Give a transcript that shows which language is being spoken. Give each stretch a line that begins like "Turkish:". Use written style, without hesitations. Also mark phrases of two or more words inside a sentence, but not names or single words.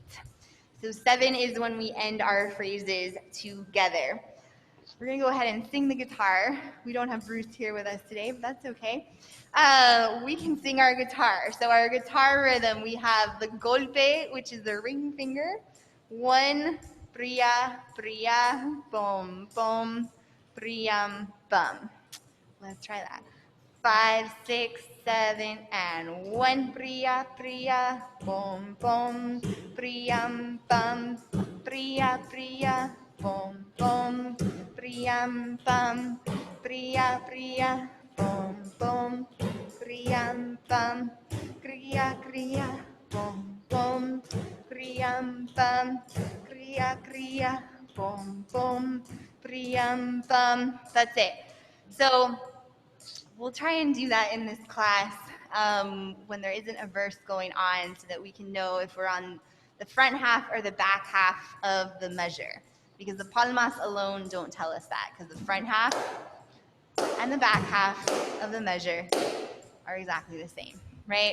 English: So 7 is when we end our phrases together. We're going to go ahead and sing the guitar. We don't have Bruce here with us today, but that's okay. We can sing our guitar. So our guitar rhythm, we have the golpe, which is the ring finger. 1, pria, pria, bom, bom, priam, bum. Let's try that. 5, 6, 7, and 1. Pria, pria, bom, bom, priam, bum, pria, pria, bom, bom, priam, bum, pria, pria, bom, bom, priam, bum, cria, cria, bom, bom, priam, bum, cria, cria, bom, bom, priam, bum. That's it. So we'll try and do that in this class when there isn't a verse going on so that we can know if we're on the front half or the back half of the measure. Because the palmas alone don't tell us that, because the front half and the back half of the measure are exactly the same, right?